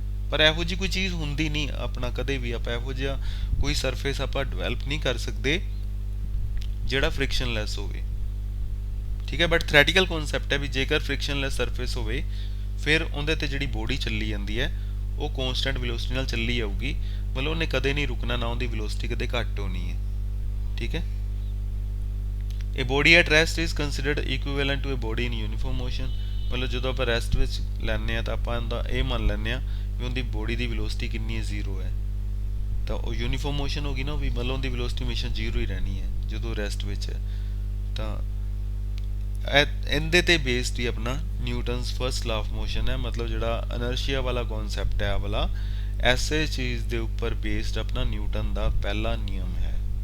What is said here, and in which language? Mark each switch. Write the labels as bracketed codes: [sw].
[pa] ਪਰ ਇਹੋ ਜਿਹੀ ਕੋਈ ਚੀਜ਼ ਹੁੰਦੀ ਨਹੀਂ ਆਪਣਾ, ਕਦੇ ਵੀ ਆਪਾਂ ਇਹੋ ਜਿਹਾ ਕੋਈ ਸਰਫੇਸ ਆਪਾਂ ਡਿਵੈਲਪ ਨਹੀਂ ਕਰ ਸਕਦੇ ਜਿਹੜਾ ਫ੍ਰਿਕਸ਼ਨਲੈਸ ਹੋਵੇ। ਠੀਕ ਹੈ, ਬਟ ਥਿਓਰੈਟੀਕਲ ਕਨਸੈਪਟ ਹੈ ਵੀ ਜੇਕਰ ਫ੍ਰਿਕਸ਼ਨਲੈਸ ਸਰਫੇਸ ਹੋਵੇ ਫਿਰ ਉਹਦੇ ਤੇ ਜਿਹੜੀ ਬੋਡੀ ਚੱਲੀ ਜਾਂਦੀ ਹੈ ਉਹ ਕੌਨਸਟੈਂਟ ਵੈਲੋਸਿਟੀ ਨਾਲ ਚੱਲੀ ਜਾਊਗੀ, ਮਤਲਬ ਉਹਨੇ ਕਦੇ ਨਹੀਂ ਰੁਕਣਾ, ਨਾ ਉਹਦੀ ਵੈਲੋਸਿਟੀ ਕਦੇ ਘੱਟ ਹੋਣੀ ਹੈ। [en] ਠੀਕ ਹੈ, A body at rest is considered equivalent to a body in uniform motion। [pa] ਮਤਲਬ ਜਦੋਂ ਆਪਾਂ ਰੈਸਟ ਵਿੱਚ ਲੈਂਦੇ ਹਾਂ ਤਾਂ ਆਪਾਂ ਇਹਦਾ ਇਹ ਮੰਨ ਲੈਂਦੇ ਹਾਂ ਵੀ ਉਹਦੀ ਬੋਡੀ ਦੀ ਵੈਲੋਸਿਟੀ ਕਿੰਨੀ ਹੈ, 0 ਹੈ, ਤਾਂ ਉਹ ਯੂਨੀਫਾਰਮ ਮੋਸ਼ਨ ਹੋ ਗਈ ਨਾ, ਵੀ ਮਤਲਬ ਉਹਦੀ ਵੈਲੋਸਿਟੀ ਹਮੇਸ਼ਾ 0 ਹੀ ਰਹਿਣੀ ਹੈ ਜਦੋਂ ਰੈਸਟ ਵਿੱਚ ਹੈ। ਤਾਂ ਇਹਦੇ ਤੇ ਬੇਸਡ ਹੀ ਆਪਣਾ Newton's first law of motion ਹੈ, ਮਤਲਬ ਜਿਹੜਾ ਇਨਰਸ਼ੀਆ ਵਾਲਾ ਕਨਸੈਪਟ ਹੈ ਆ ਵਾਲਾ, ਐਸੇ ਚੀਜ਼ ਦੇ ਉੱਪਰ ਬੇਸਡ ਆਪਣਾ ਨਿਊਟਨ ਦਾ ਪਹਿਲਾ ਨਿਯਮ ਹੈ।